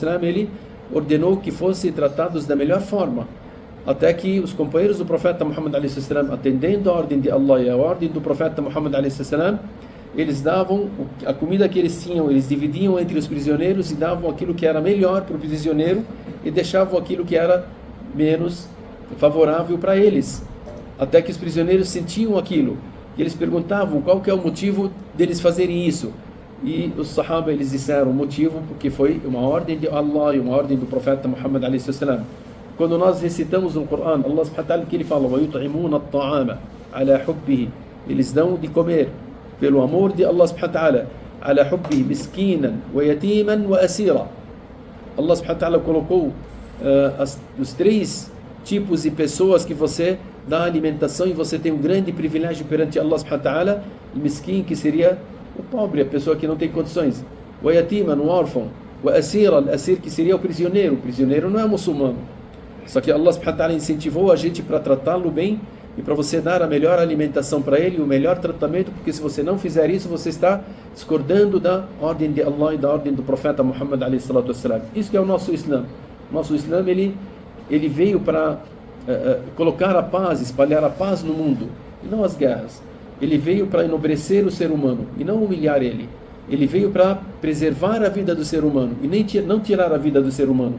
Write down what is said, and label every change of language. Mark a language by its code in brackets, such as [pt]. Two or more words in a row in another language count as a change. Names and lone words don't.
[pt] ele ordenou que fossem tratados da melhor forma, até que os companheiros do profeta Muhammad a.s., atendendo a ordem de Allah e a ordem do profeta Muhammad a.s., eles davam a comida que eles tinham, eles dividiam entre os prisioneiros e davam aquilo que era melhor para o prisioneiro e deixavam aquilo que era menos favorável para eles, até que os prisioneiros sentiam aquilo e eles perguntavam qual que é o motivo deles fazerem isso. E os Sahaba eles disseram o motivo porque foi uma ordem de Allah e uma ordem do profeta Muhammad a.s. Quando nós recitamos no Corão, [ar] الله سبحانه وتعالى, [pt] que ele fala: [ar] وَيُطْعِمُونَ الطَّعَامَ عَلَى حُبِّهِ, [pt] eles dão de comer pelo amor de [ar] الله سبحانه وتعالى, على حبه مسكينا ويتيما وأسيرا. الله سبحانه وتعالى [pt] colocou os 3 tipos de pessoas que você dá alimentação e você tem um grande privilégio perante [ar] الله سبحانه وتعالى. [pt] Miskin, que seria o pobre, a pessoa que não tem condições. O yatiman, o órfão. O asir, que seria o prisioneiro. O prisioneiro não é muçulmano. Só que [ar] الله سبحانه وتعالى [pt] incentivou a gente para tratá-lo bem e para você dar a melhor alimentação para ele, o melhor tratamento, porque se você não fizer isso, você está discordando da ordem de Allah e da ordem do profeta Muhammad [ar] عليه الصلاة والسلام. [pt] Isso que é o nosso Islã. Nosso Islã, ele veio para colocar a paz, espalhar a paz no mundo, e não as guerras. Ele veio para enobrecer o ser humano e não humilhar ele. Ele veio para preservar a vida do ser humano e não tirar a vida do ser humano.